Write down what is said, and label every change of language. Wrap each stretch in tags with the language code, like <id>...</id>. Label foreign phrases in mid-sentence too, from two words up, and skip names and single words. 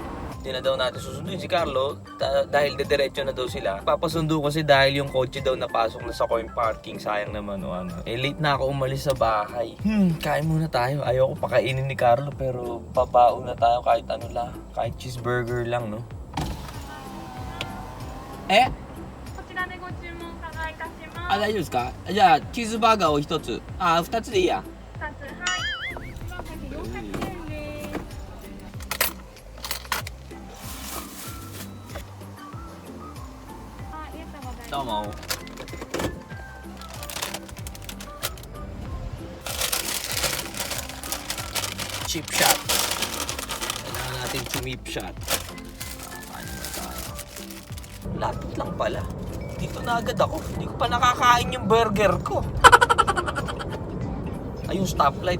<tl>Hindi na daw natin susunduin si Carlo dahil dediretso na daw sila. Papasundo kasi dahil yung kotse daw napasok na sa coin parking. Sayang naman o ano. Eh late na ako umalis sa bahay. Kain muna tayo. Ayoko pakainin ni Carlo pero babaon na tayo kahit ano lang. Kahit cheeseburger lang no.</tl> <ja>Eh? あ、大丈夫ですか？じゃあチーズバーガーを1つ。あ、2つでいいや。2つ、はい。どうも。</ja> <en>Chip shot.</en> <tl>Kailangan natin chumip shot. Ano na tayo? Lapit lang pala. Dito na agad ako. Hindi ko pa nakakain yung burger ko. Ay, yung stoplight.</tl>